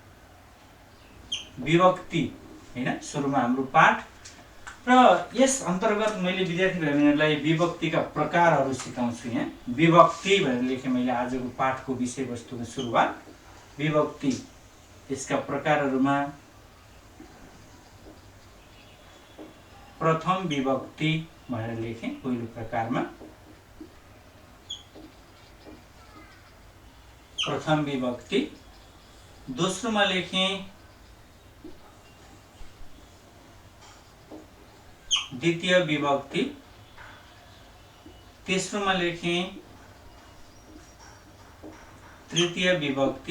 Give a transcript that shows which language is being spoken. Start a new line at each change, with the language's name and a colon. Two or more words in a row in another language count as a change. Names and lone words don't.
Nepali: विभक्ति हैन सुरुमा हाम्रो पाठ र यस अन्तर्गत मैले विद्यार्थी भाइ बहिनीहरूलाई विभक्तिका प्रकारहरू सिकाउँछु। यहाँ विभक्ति भनेर लेखेँ मैले आजको पाठको विषयवस्तुको सुरुवात। विभक्ति यसका प्रकारहरूमा प्रथम विभक्ति भनेर लेखेँ पहिलो प्रकारमा। प्रथम विभक्ति। दोस्रोमा लेखेँ द्वितीय विभक्ति। तेस्रोमा लेखेँ तृतीय विभक्ति।